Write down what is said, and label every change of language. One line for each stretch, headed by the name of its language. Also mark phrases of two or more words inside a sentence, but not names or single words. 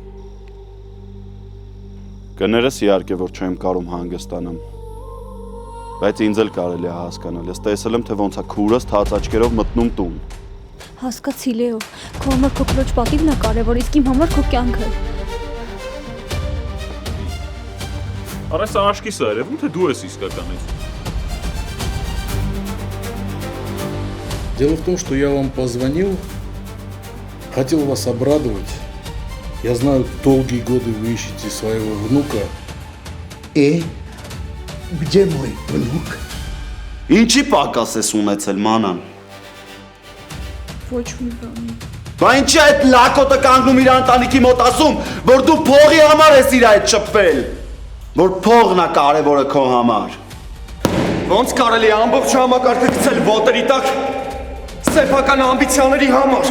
Armenian: Կներես իհարկե, որ չեմ կարում հանգստանամ, բայց ինձ էլ կարելի է հասկանալ, ես տեսել եմ, թե ոնց է քուրս թաց աչքերով մտնում տուն։ Հասկացի Լեո, քո համար քո քրոջ պատիվն է կարևոր, իսկ իմ համար քո կյանքը։ Արա սա աշկիս է երևում, թե դու ես իսկականից։
Russian: Дело в том, что я вам позвонил, хотел вас обрадовать. Я знаю, долгие годы вы ищете своего внука. Где мой внук?
Armenian: Ինչի պակաս ես ունեցել, մանան։ Ոչ մի բան։ Բա ինչի այդ լակոտը կանգնում իր ընտանիքի մոտ ասում, որ դու փողի համար ես իր այդ շփվել, որ փողն է կարևորը քո համար։ Ոնց կարելի է ամբողջ համակարգը գցել ոտերի տակ սեփական ամբիցիաների համար։